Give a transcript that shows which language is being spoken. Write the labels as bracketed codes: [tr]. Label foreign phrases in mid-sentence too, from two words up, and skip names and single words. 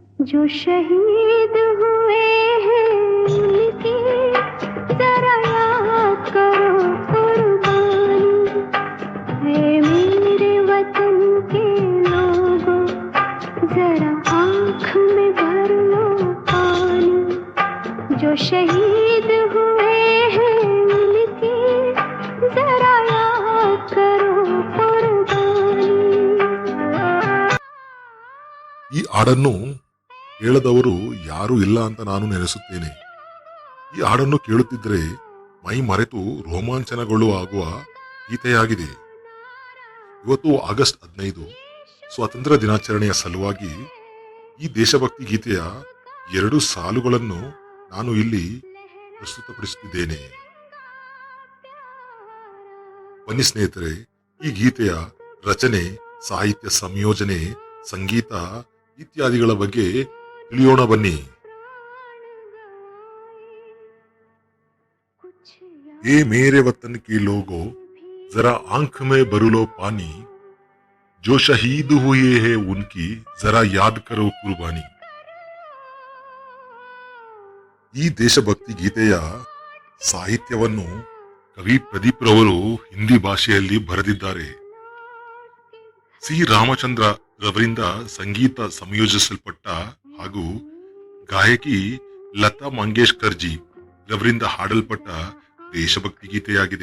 [hi] जो शहीद हुए हैं उनकी जरा याद करो कुर्बानी है मेरे वतन के लोगों जरा आँख में भर लो पानी जो शहीद हुए हैं उनकी जरा याद करो कुर्बानी। [kn] ಈ ಹಾಡನ್ನು ಕೇಳದವರು ಯಾರೂ ಇಲ್ಲ ಅಂತ ನಾನು ನೆನೆಸುತ್ತೇನೆ. ಈ ಹಾಡನ್ನು ಕೇಳುತ್ತಿದ್ದರೆ ಮೈ ಮರೆತು ರೋಮಾಂಚನಗೊಳ್ಳುವ ಆಗುವ ಗೀತೆಯಾಗಿದೆ. ಇವತ್ತು ಆಗಸ್ಟ್ 15 ಸ್ವಾತಂತ್ರ್ಯ ದಿನಾಚರಣೆಯ ಸಲುವಾಗಿ ಈ ದೇಶಭಕ್ತಿ ಗೀತೆಯ 2 ಸಾಲುಗಳನ್ನು ನಾನು ಇಲ್ಲಿ ಪ್ರಸ್ತುತಪಡಿಸುತ್ತಿದ್ದೇನೆ. ಬನ್ನಿ ಸ್ನೇಹಿತರೆ, ಈ ಗೀತೆಯ ರಚನೆ, ಸಾಹಿತ್ಯ ಸಂಯೋಜನೆ, ಸಂಗೀತ ಇತ್ಯಾದಿಗಳ ಬಗ್ಗೆ ತಿಳಿಯೋಣ ಬನ್ನಿ. [hi] ए मेरे वतन के लोगों जरा आंख में भर लो पानी जो शहीद हुए हैं उनकी जरा याद करो कुर्बानी. [kn] ಈ ದೇಶಭಕ್ತಿ ಗೀತೆಯ ಸಾಹಿತ್ಯವನ್ನು ಕವಿ ಪ್ರದೀಪ್ ರವರು ಹಿಂದಿ ಭಾಷೆಯಲ್ಲಿ ಬರೆದಿದ್ದಾರೆ. ಸಿ ರಾಮಚಂದ್ರ ರವರಿಂದ ಸಂಗೀತ ಸಂಯೋಜಿಸಲ್ಪಟ್ಟ ಹಾಗೂ ಗಾಯಕಿ ಲತಾ ಮಂಗೇಶ್ಕರ್ ಜಿ ರವರಿಂದ ಹಾಡಲ್ಪಟ್ಟ ದೇಶಭಕ್ತಿ ಗೀತೆಯಾಗಿದೆ.